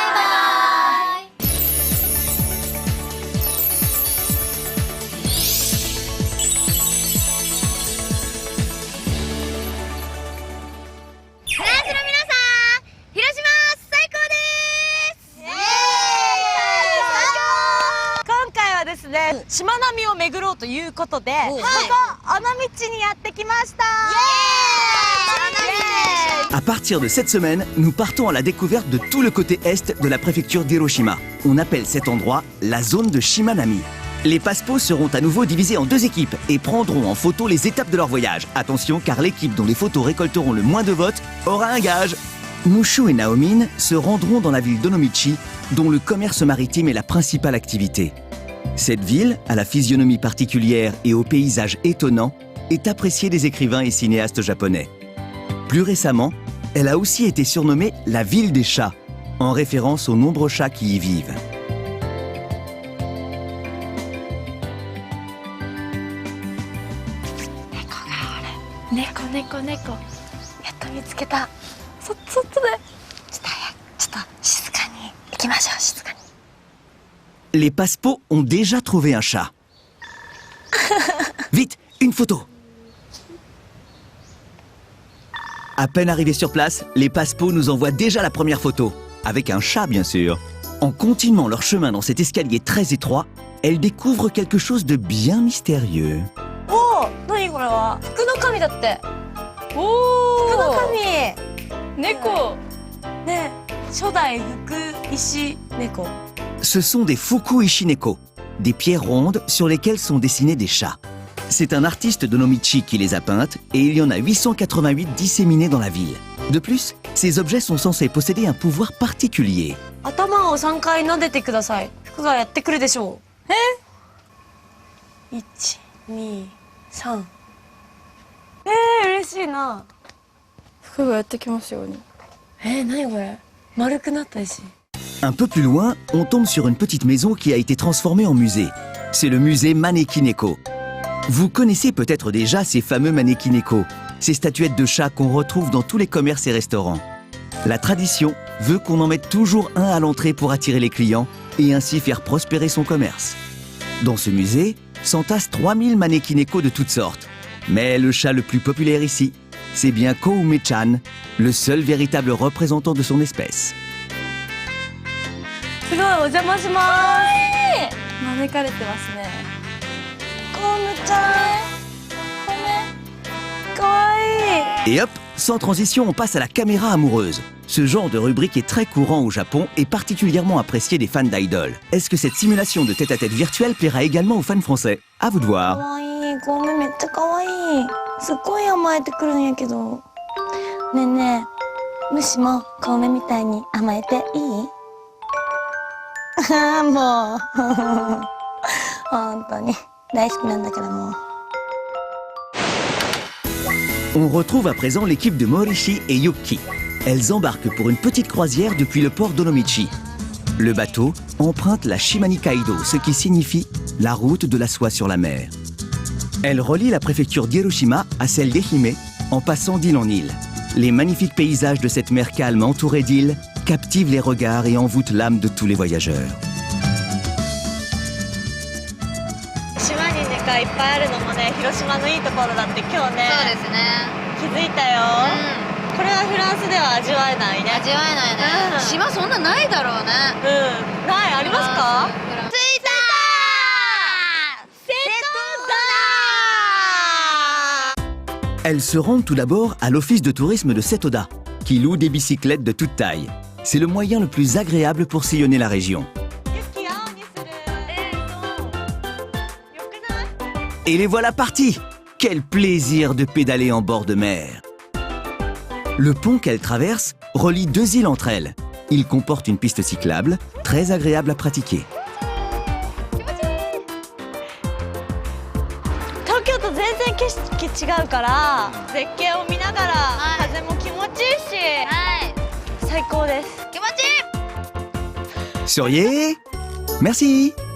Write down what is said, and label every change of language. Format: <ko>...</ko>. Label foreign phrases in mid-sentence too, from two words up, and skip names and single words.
<ja>フランスの皆さん、広島最高です。イエーイ。今回はですね、しまなみを巡ろうということで、ここ尾道にやってきました。</ja> <fr>À partir de cette semaine, nous partons à la découverte de tout le côté est de la préfecture d'Hiroshima. On appelle cet endroit la zone de Shimanami. Les Passepo seront à nouveau divisés en deux équipes et prendront en photo les étapes de leur voyage. Attention, car l'équipe dont les photos récolteront le moins de votes aura un gage. Mushu et Naomin se rendront dans la ville d'Onomichi, dont le commerce maritime est la principale activité. Cette ville, à la physionomie particulière et au paysage étonnant, est appréciée des écrivains et cinéastes japonais. Plus récemment, elle a aussi été surnommée la ville des chats, en référence aux nombreux chats qui y vivent.</fr> <ja>猫やっと見つけた。そっちで。ちょっと静かに行きましょう、静かに。</ja> <fr>Les Passepo ont déjà trouvé un chat. Vite, une photo. À peine arrivés sur place, les Passepo nous envoient déjà la première photo, avec un chat bien sûr. En continuant leur chemin dans cet escalier très étroit, elles découvrent quelque chose de bien mystérieux.</fr> <ja>おお、何これは？福の神だって。おお、福の神。猫。ね、初代福石猫。</ja> <fr>Ce sont des Fuku Ishineko, des pierres rondes sur lesquelles sont dessinés des chats. C'est un artiste de Nomichi qui les a peintes et il y en a 888 disséminés dans la ville. De plus, ces objets sont censés posséder un pouvoir particulier.</fr> <ja>頭を3回撫でてください。福がやってくるでしょう。1、2、3。嬉しいな。福がやってきますように。何これ？丸くなった石。</ja> <fr>Un peu plus loin, on tombe sur une petite maison qui a été transformée en musée. C'est le musée Manekineko. Vous connaissez peut-être déjà ces fameux Manekineko, ces statuettes de chats qu'on retrouve dans tous les commerces et restaurants. La tradition veut qu'on en mette toujours un à l'entrée pour attirer les clients et ainsi faire prospérer son commerce. Dans ce musée, s'entassent 3000 Manekineko de toutes sortes. Mais le chat le plus populaire ici, c'est bien Koume-chan, le seul véritable représentant de son espèce.</fr> <ja>すごい、お邪魔します。招かれてますね。コムちゃん、かわいい。</ja> <fr>Et hop, sans transition, on passe à la caméra amoureuse. Ce genre de rubrique est très courant au Japon et particulièrement apprécié des fans d'idoles. Est-ce que cette simulation de tête-à-tête virtuelle plaira également aux fans français? À vous de voir.</fr> <ja>かわいい、コウメめっちゃかわいい。すっごい甘えてくるんやけど。ねえねえ、ムシもコウメみたいに甘えていい？もう本当に大好きなんだからもう。</ja> <fr>On retrouve à présent l'équipe de Morishi et Yuki. Elles embarquent pour une petite croisière depuis le port d'Onomichi. Le bateau emprunte la Shimani Kaido, ce qui signifie la route de la soie sur la mer. Elle relie la préfecture d'Hiroshima à celle d'Ehime en passant d'île en île. Les magnifiques paysages de cette mer calme entourée d'îles captivent les regards et envoûtent l'âme de tous les voyageurs.</fr> <ja>島にねがいっぱいあるのもね、広島のいいところだって今日ね。そうですね。気づいたよ。これはフランスでは味わえないね。味わえないね。島そんなないだろうね。ない、ありますか？着いたー。瀬戸</ja> <fr>Elles se rendent tout d'abord à l'office de tourisme de Setoda, qui loue des bicyclettes de toute taille. C'est le moyen le plus agréable pour sillonner la région. Et les voilà partis! Quel plaisir de pédaler en bord de mer! Le pont qu'elles traversent relie deux îles entre elles. Il comporte une piste cyclable, très agréable à pratiquer.</fr> <ja>東京と全然景色違うから絶景を見ながら風も気持ちいいし、最高です。気持ちいい。</ja> <fr>Souriez! Merci!</fr>